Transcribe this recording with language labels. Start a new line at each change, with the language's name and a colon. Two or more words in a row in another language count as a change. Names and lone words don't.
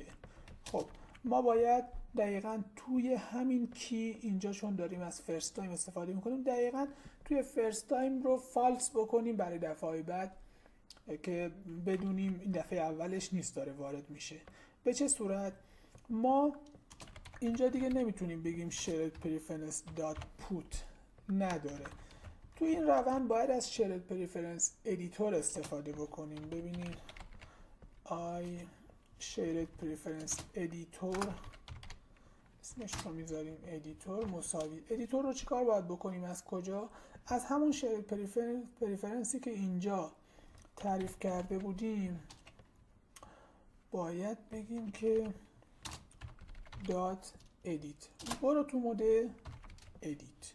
Persian: خب ما باید دقیقاً توی همین کی اینجا چون داریم از
English: first time
Persian: استفاده میکنیم، دقیقاً توی
English: first time
Persian: رو فالس بکنیم برای دفعه‌های بعد که بدونیم این دفعه اولش نیست داره وارد میشه. به چه صورت؟ ما اینجا دیگه نمیتونیم بگیم
English: shared preference dot put،
Persian: نداره. تو این روند باید از
English: shared preference editor
Persian: استفاده بکنیم. ببینید
English: I shared preference editor
Persian: اسمش رو میذاریم ادیتور مساوی. ادیتور رو چیکار باید بکنیم؟ از کجا؟ از همون
English: shared preference
Persian: که اینجا تعریف کرده بودیم باید بگیم که
English: dot edit,
Persian: برو تو
English: mode edit.